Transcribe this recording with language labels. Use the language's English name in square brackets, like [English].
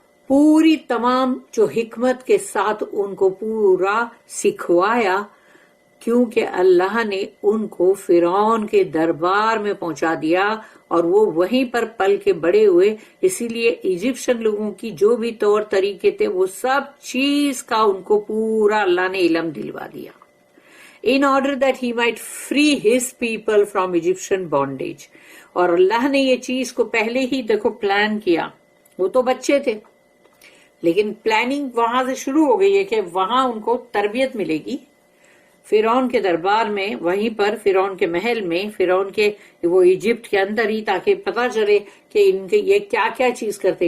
[Urdu] پوری تمام جو حکمت کے ساتھ ان کو پورا سکھوایا، کیونکہ اللہ نے ان کو فرعون کے دربار میں پہنچا دیا اور وہ وہیں پر پل کے بڑے ہوئے. اسی لیے ایجپشن لوگوں کی جو بھی طور طریقے تھے وہ سب چیز کا ان کو پورا اللہ نے علم دلوا دیا. [English] In order that he might free his people from Egyptian bondage. [Urdu] اور اللہ نے یہ چیز کو پہلے ہی دیکھو پلان کیا. وہ تو بچے تھے لیکن پلاننگ وہاں سے شروع ہو گئی ہے کہ وہاں ان کو تربیت ملے گی فرعون کے دربار میں، وہیں پر فرعون کے محل میں، فرعون کے وہ ایجپٹ کے اندر ہی، تاکہ پتہ چلے کہ ان کے یہ کیا کیا چیز کرتے.